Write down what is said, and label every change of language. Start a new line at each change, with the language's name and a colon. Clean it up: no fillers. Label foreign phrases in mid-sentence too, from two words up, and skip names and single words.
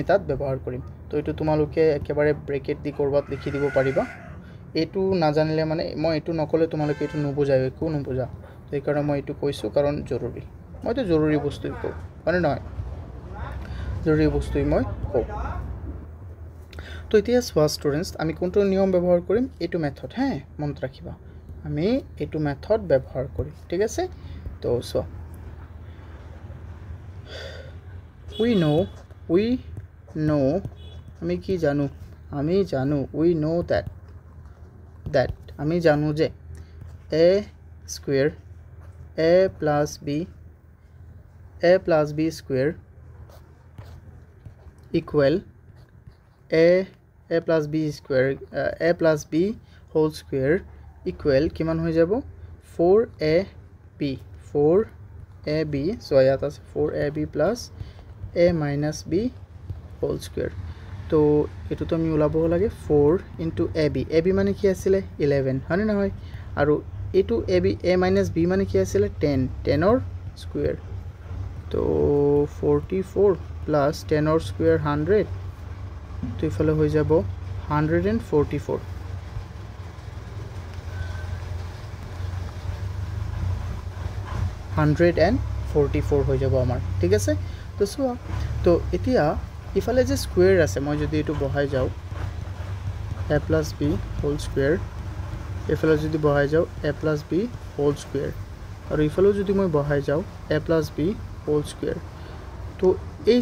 Assamese: তাত ব্যৱহাৰ কৰিম তো এটো তোমালোকে একেবাৰে ব্ৰেকেট দি কৰবাত লিখি দিব পাৰিবা এটো না জানিলে মানে মই এটো নকলে তোমালোকে এটো নুবুজায় একো নুবুজা তো এই কাৰণে মই এটো কৈছো কাৰণ জৰুৰী মই তো জৰুৰী বস্তুই কও মানে নহয় জৰুৰী বস্তুই মই কও তো এতিয়া সোয়া স্টুডেন্টস আমি কোনটো নিয়ম ব্যৱহাৰ কৰিম এটো মেথড হ্যাঁ মনত ৰাখিবা আমি এটো মেথড ব্যৱহাৰ কৰিম ঠিক আছে তো সোয়া
English: we know
Assamese: আমি কি জানো
English: we know that
Assamese: আমি জানো যে
English: a square a plus b square equal a plus b square a plus b whole square equal
Assamese: কিমান হৈ যাব
English: 4ab
Assamese: so ইয়াত আছে
English: 4ab plus a minus b whole square
Assamese: তো এটো তো আমি উলাব লাগে
English: 4 into ab
Assamese: মানে কি আছিল 11 হয়নে নহয় আৰু এটো
English: ab a minus b
Assamese: মানে কি আছিল
English: 10 or square
Assamese: তো
English: 44 plus 10 or square
Assamese: 100 তো ইফালে হৈ যাব 144 144 হৈ যাব আমাৰ ঠিক আছে তো সোয়া তো এতিয়া ইফালে যে স্কয়াৰ আছে মই যদি এটো বহাই যাও
English: a plus b whole square
Assamese: ইফালে যদি বহাই যাও
English: a plus b whole square
Assamese: আৰু ইফালে যদি মই বহাই যাও
English: a plus b whole square
Assamese: তো এই